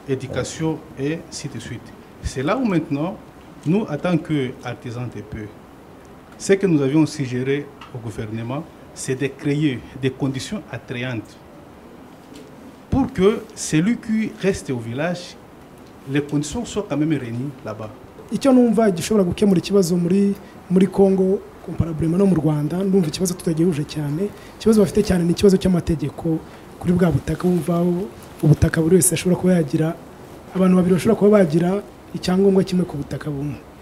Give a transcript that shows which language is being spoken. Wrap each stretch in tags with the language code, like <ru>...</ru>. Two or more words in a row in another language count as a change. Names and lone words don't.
<fr>Éducation et ainsi de suite. C'est là où maintenant, nous, en tant qu'artisans des peu, ce que nous avions suggéré au gouvernement, c'est de créer des conditions attrayantes pour que celui qui reste au village, les conditions soient quand même réunies là-bas.</fr> <rw>Icyo numva gishobora gukemura ikibazo muri Congo comparablement no mu Rwanda, ndumva ikibazo tutagihuje cyane. Ikibazo bafite cyane ni ikibazo cy'amategeko kuri bwa butaka, wumvaho ubutaka buri wese ashobora kuba yagira, abantu babiri bashobora kuba bagira icyangombwa kimwe ku butaka bumwe.</rw>